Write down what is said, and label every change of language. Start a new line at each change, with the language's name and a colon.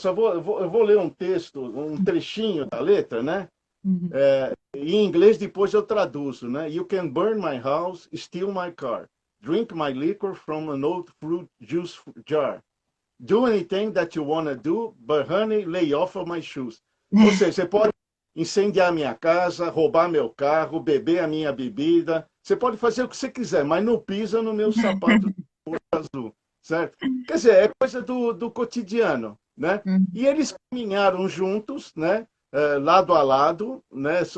Portuguese: Eu vou ler um texto, um trechinho da letra, né? Uhum. Em inglês depois eu traduzo, né?
English: You can burn my house, steal my car, drink my liquor from an old fruit juice jar. Do anything that you wanna do, but honey, lay off of my shoes.
Portuguese: Ou seja, você pode incendiar minha casa, roubar meu carro, beber a minha bebida. Você pode fazer o que você quiser, mas não pisa no meu sapato azul, certo? Quer dizer, é coisa do cotidiano, né? Uhum. E eles caminharam juntos, né? Lado a lado, né?